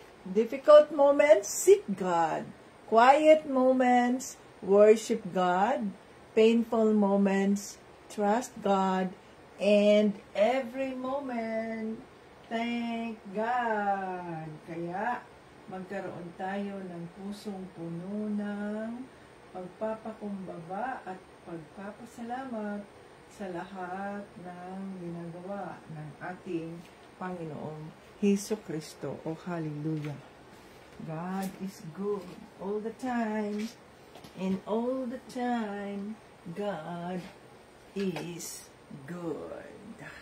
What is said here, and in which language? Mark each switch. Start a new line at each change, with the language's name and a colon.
English: Difficult moments, seek God. Quiet moments, worship God. Painful moments, trust God, and every moment, thank God.
Filipino: Kaya, magkaroon tayo ng pusong puno ng pagpapakumbaba at pagpapasalamat sa lahat ng ginagawa ng ating Panginoong Hesus Kristo.
English: Oh, hallelujah. God is good all the time. And all the time, God is good.